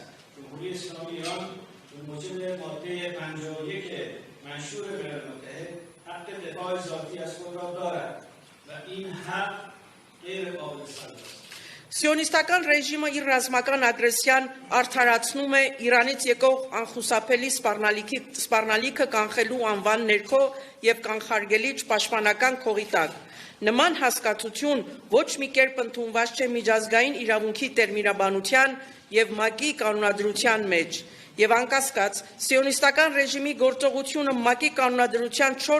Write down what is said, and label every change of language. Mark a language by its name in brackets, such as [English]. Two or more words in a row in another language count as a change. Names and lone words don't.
[Persian] جمهوری اسلامی ایران به موجب ماده 51 منشور ملل متحد حق دفاع ذاتی از خود را دارد و این حق غیر قابل سلب است. [Armenian] Սիոնիստական ռեժիմը իր ռազմական ագրեսիան արդարացնում է Իրանից եկող անխուսափելի սպառնալիքը կանխելու անվան ներքո եւ կանխարգելիչ պաշտպանական քողի տակ։ Նման հասկացություն ոչ մի կերպ ընդունված չէ միջազգային իրավունքի տերմինաբանության եւ ՄԱԿ-ի կանոնադրության մեջ։ Եվ անկասկած սիոնիստական ռեժիմի գործողությունը ՄԱԿ-ի կանոնադրության